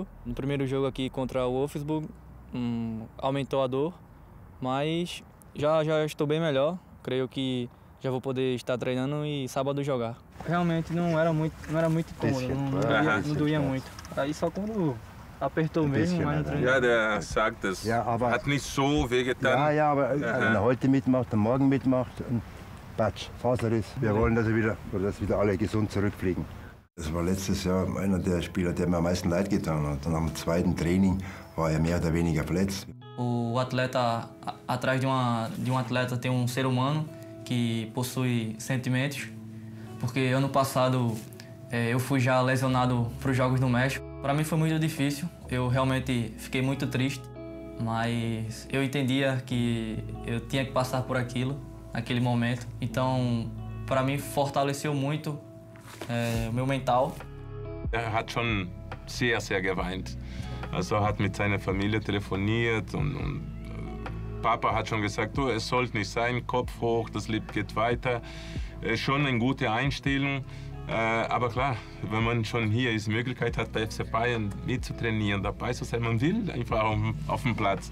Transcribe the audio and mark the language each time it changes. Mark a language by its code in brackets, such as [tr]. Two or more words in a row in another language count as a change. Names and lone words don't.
[pt] No primeiro jogo aqui contra o Wolfsburg, aumentou a dor, mas já estou bem melhor. Creio que já vou poder estar treinando e sábado jogar. Realmente não era muito cômodo, não doía muito. Aí só quando apertou mesmo, mas não treinou. [de] Ja, der sagt, das hat nicht so wehgetan. Ja, aber wenn er heute mitmacht, am Morgen mitmacht, Patsch, Faserriss. Wir wollen, dass wieder alle gesund zurückfliegen. Das war letztes Jahr einer der Spieler, der mir am meisten leid getan hat. Und am zweiten Training war er mehr oder weniger verletzt. [pt] O atleta, atrás de um atleta tem ser humano que possui sentimentos, porque ano passado eu fui já lesionado para os Jogos do México. Para mim foi muito difícil, eu realmente fiquei muito triste, mas eu entendia que eu tinha que passar por aquilo. Naquele momento. Então, para mim, fortaleceu muito o meu mental. [de] Hat schon sehr, sehr geweint. Also hat mit seiner Familie telefoniert und Papa hat schon gesagt, du, es sollte nicht sein, Kopf hoch, das Leben geht weiter. Schon eine gute Einstellung. Aber klar, wenn man schon hier die Möglichkeit hat, bei FC Bayern mitzutrainieren, dabei zu sein, man will einfach auf dem Platz.